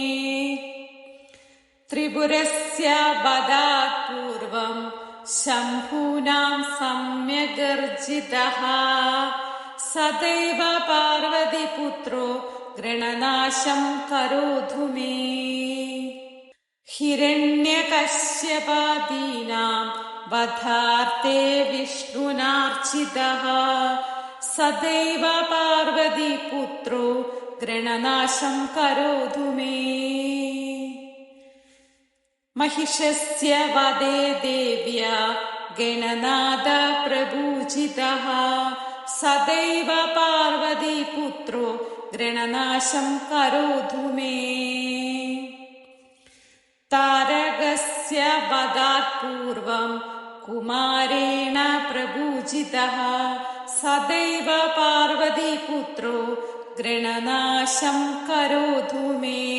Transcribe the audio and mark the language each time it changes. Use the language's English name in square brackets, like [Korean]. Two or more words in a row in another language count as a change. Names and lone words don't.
[Sanskrit] त्रिपुरस्य वधात् पूर्वं शम्भुना सम्यगर्चितः सदैव पार्वतीपुत्रो ऋणनाशं करोतु मे. हिरण्यकशिप्वादीनां वधार्थे विष्णुनार्चितः सदैव पार्वतीपुत्रो ऋणनाशं करोतु मे. महिषस्य वधे देव्या गणनाथ प्रपूजितः सदैव पार्वतीपुत्रो गृणनाशं करोतु मे. तारकस्य वधात् पूर्वं कुमारेण प्रपूजितः सदैव पार्वतीपुत्रो गृणनाशं करोतु मे.